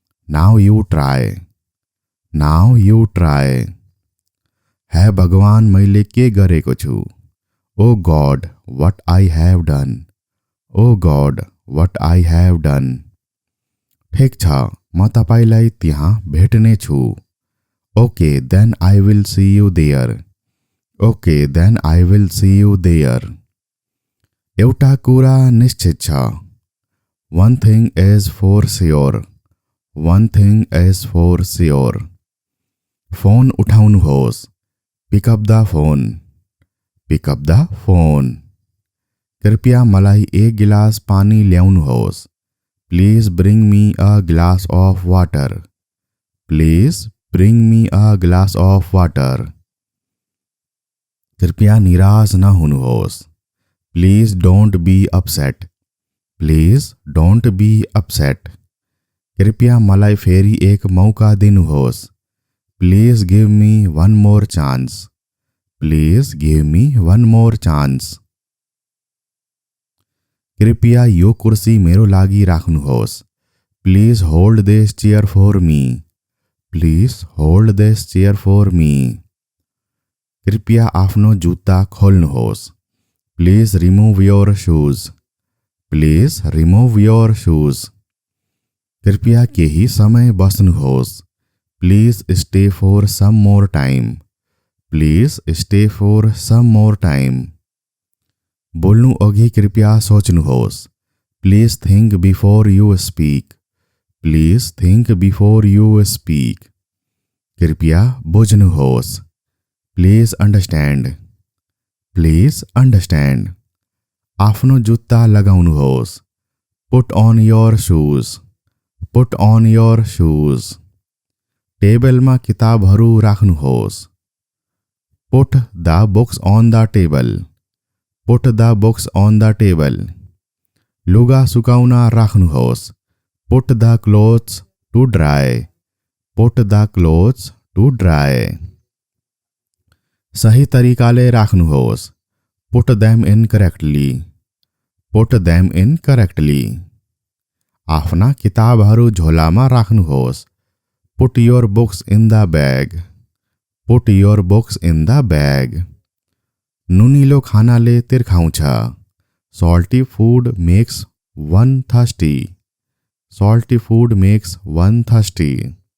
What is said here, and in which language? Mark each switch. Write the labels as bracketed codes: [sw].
[en] Now you try. Now you try. [ne] हे भगवान, मैले के गरेको छु? [en] Oh God, what I have done. Oh God, what I have done. [ne] ठिक छ, म तपाईलाई त्यहाँ भेट्ने छु। [en] Okay, then I will see you there. Okay, then I will see you there. [ne] एउटा कुरा निश्चित छ। [en] One thing is for sure. One thing is for sure. [ne] Phone उठाउनुहोस्। [en] Pick up the phone. Pick up the phone. [ne] कृपया मलाई एक गिलास पानी ल्याउनुहोस्। [en] Please bring me a glass of water. Please bring me a glass of water. [ne] कृपया निराश न हुनुहोस्। [en] Please don't be upset. Please don't be upset. [ne] कृपया मलाई फेरि एक मौका दिनुहोस्। [en] Please give me one more chance. Please give me one more chance. [ne] कृपया यो कुर्सी मेरो लागि राख्नुहोस्। [en] Please hold this chair for me. Please hold this chair for me. [ne] कृपया आफ्नो जुत्ता खोल्नुहोस्। [en] Please remove your shoes. Please remove your shoes. [ne] कृपया केही समय बस्नुहोस्। [en] Please stay for some more time. Please stay for some more time. [ne] बोल्नु अघि कृपया सोच्नुहोस्। [en] Please think before you speak. Please think before you speak. [ne] कृपया बुझ्नुहोस्। [en] Please understand. Please understand. [ne] आफ्नो जुत्ता लगाउनुहोस्। [en] Put on your shoes. Put on your shoes. [ne] टेबलमा किताबहरू राख्नुहोस्। [en] Put the books on the table. Put the books on the table. [ne] लुगा सुकाउन राख्नुहोस्। [en] Put the clothes to dry. Put the clothes to dry. [ne] सही तरिकाले राख्नुहोस्। [en] Put them in correctly. Put them in correctly. [ne] आफ्ना किताबहरू झोलामा राख्नुहोस्। [en] Put your books in the bag. Put your books in the bag. [ne] नुनिलो खानाले तिर्खाउँछ। [en] Salty food makes one thirsty. Salty food makes one thirsty.